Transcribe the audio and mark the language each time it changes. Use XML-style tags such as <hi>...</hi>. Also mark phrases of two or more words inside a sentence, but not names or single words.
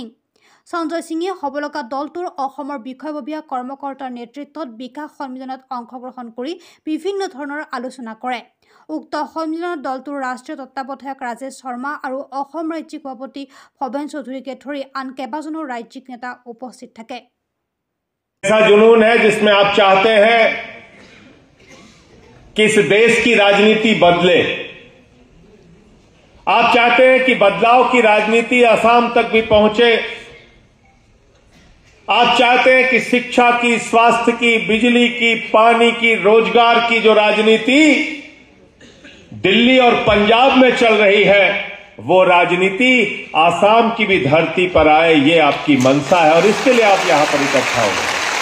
<as>সঞ্জয় সিঙে হ'ব লগা দলটোৰ অসমৰ বিষয়ববীয়া কৰ্মকৰ্তাৰ নেতৃত্বত বিকাশ সন্মিলনত অংশগ্ৰহণ কৰি বিভিন্ন ধৰণৰ আলোচনা কৰে। উক্ত সন্মিলনত দলটোৰ ৰাষ্ট্ৰীয় তত্ত্বাৱধায়ক ৰাজেশ শৰ্মা আৰু অসম ৰাজ্যিক সভাপতি ভৱেন চৌধুৰীকে ধৰি আন কেইবাজনো ৰাজ্যিক নেতা উপস্থিত থাকে।</as> <hi>ऐसा जुनून है जिसमें आप चाहते हैं कि इस देश की राजनीति बदले। आप चाहते हैं कि बदलाव की राजनीति असम तक भी पहुंचे। आप चाहते हैं कि शिक्षा की, स्वास्थ्य की, बिजली की, पानी की, रोजगार की जो राजनीति दिल्ली और पंजाब में चल रही है वो राजनीति आसाम की भी धरती पर आए, ये आपकी मंशा है और इसके लिए आप यहां पर इकट्ठा हो गए।</hi>